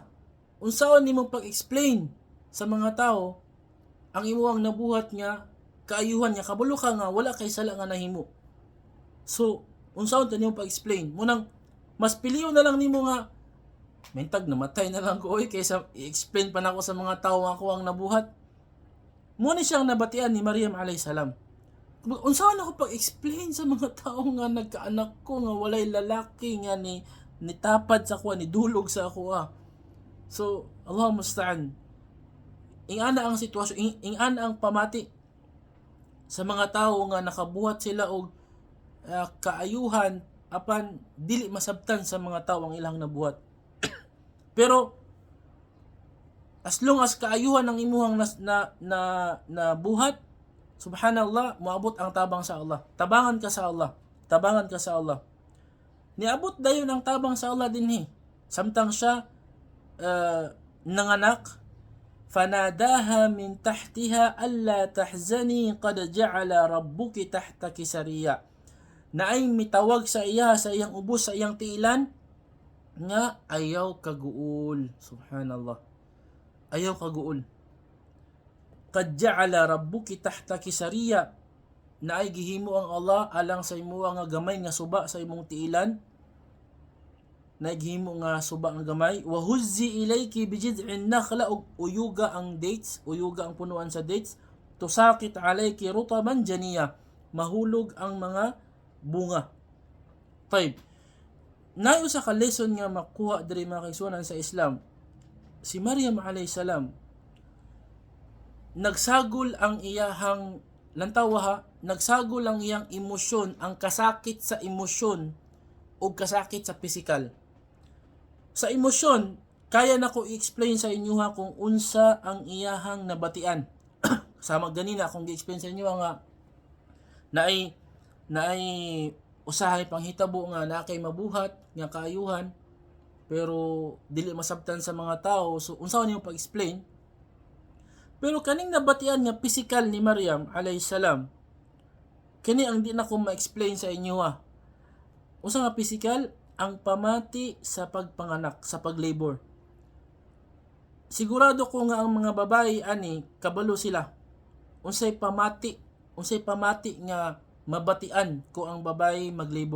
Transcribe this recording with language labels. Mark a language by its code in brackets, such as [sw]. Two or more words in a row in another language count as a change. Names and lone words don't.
[ceb] Unsaon nimo pag-explain sa mga tao ang imuang nabuhat nga kaayuhan nga kabalo ka nga wala kay sala nga nahimo. So, unsaon ta nimo pag-explain? Munang mas piliyon na lang nimo nga mentag namatay na lang ko kaysa i-explain pa nako sa mga tao nga ako ang nabuhat. Mo ni siyang nabatian ni Maryam [ar] عليه السلام. [ceb] Unsaon ako pag-explain sa mga tao nga nagkaanak ko nga walay lalaki nga ni tapad sa ako, ni dulog sa ako So, [ar] الله المستعان. [ceb] Ingana ang sitwasyon, ingana ang pamati sa mga tao nga nakabuhat sila og kaayuhan apan dili masabtan sa mga tao ang ilang nabuhat. Pero [en] as long as [ceb] kaayuhan ang imuhang na buhat, subhanallah, moabot ang tabang sa Allah. Tabangan ka sa Allah. Tabangan ka sa Allah. Niabot dayon ang tabang sa Allah dinhi. Samtang siya nanganak, [ar] فناداها من تحتها ألا تحزني قد جعل ربك تحتك سريا. [ceb] Na ay mitawag sa iya sa iyang ubos sa iyang tiilan nga ayaw kaguol. Subhanallah. Ayaw kaguol. [ar] قد جعل ربك تحتك سريا. [ceb] Na ay gihimo ang Allah alang sa imo nga gamay nga suba sa imong tiilan. Naghimo nga suba nga gamay. [ar] وهزي إليك بجذع النخلة, [ceb] og uyuga ang dates, uyuga ang punuan sa dates. [ar] تساقط عليك رطبا جنيا, [ceb] mahulog ang mga bunga. 5. Naay usa ka lesson nga makuha diri mga kaigsuonan sa Islam. Si Maryam [ar] عليه السلام [ceb] nagsagol ang iyahang lantawa nagsagol ang iyang emosyon, ang kasakit sa emosyon o kasakit sa pisikal. Sa emosyon, kaya na ko i-explain sa inyo kung unsa ang iyahang nabatian. Sama ganina akong gi-explain sa inyo nga naay usahay panghitabo nga na kay mabuhat nga kaayuhan pero dili masabtan sa mga tao. So unsaon niyo pag-explain? Pero kaning nabatian nga physical ni Maryam [ar] عليه السلام, [ceb] kini ang di na ko ma-explain sa inyo Usa nga physical, ang pamati sa pagpanganak, sa paglabor. Sigurado ko nga ang mga babae ani kabalo sila. Unsay pamati nga mabatian ko ang babae maglabor.